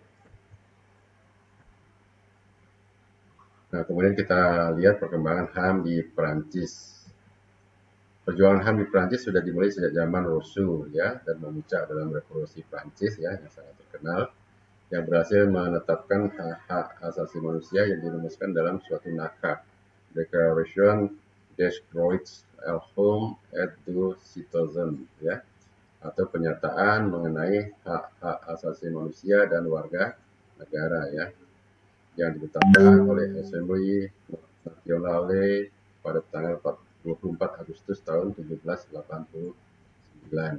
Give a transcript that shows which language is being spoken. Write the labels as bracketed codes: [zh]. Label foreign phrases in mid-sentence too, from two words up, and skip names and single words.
[id] Nah, kemudian kita lihat perkembangan HAM di Perancis. Perjuangan HAM di Prancis sudah dimulai sejak zaman Rousseau ya, dan memuncak dalam revolusi Prancis ya yang sangat terkenal yang berhasil menetapkan hak-hak asasi manusia yang dirumuskan dalam suatu naskah Declaration des Droits de l'Homme et du Citoyen ya, atau pernyataan mengenai hak-hak asasi manusia dan warga negara ya yang ditetapkan oleh Assembly Nationale pada tanggal 24 Agustus tahun 1789.